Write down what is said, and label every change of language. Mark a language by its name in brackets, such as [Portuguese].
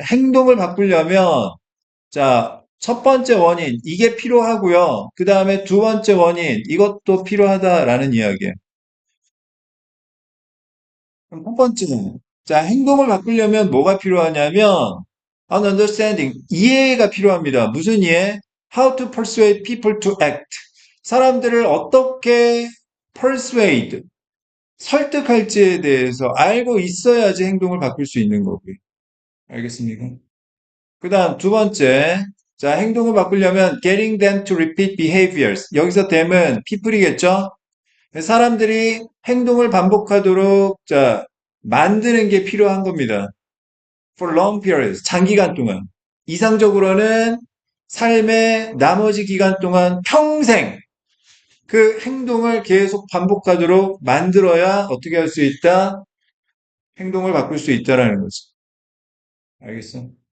[Korean] 행동을 바꾸려면 자, 첫 번째 원인 이게 필요하고요. 그 다음에 두 번째 원인 이것도 필요하다라는 이야기예요. 그럼 첫 번째는, 자, 행동을 바꾸려면 뭐가 필요하냐면, [English] an understanding, [Korean] 이해가 필요합니다. 무슨 이해? [English] How to persuade people to act. [Korean] 사람들을 어떻게 persuade, 설득할지에 대해서 알고 있어야지 행동을 바꿀 수 있는 거고요. 알겠습니까? 그 다음 두 번째, 자, 행동을 바꾸려면 [English] getting them to repeat behaviors. [Korean] 여기서 them은 people이겠죠? 사람들이 행동을 반복하도록 자, 만드는 게 필요한 겁니다. [English] For long periods, [Korean] 장기간 동안. 이상적으로는 삶의 나머지 기간 동안 평생 그 행동을 계속 반복하도록 만들어야 어떻게 할 수 있다? 행동을 바꿀 수 있다라는 거죠. 알겠어?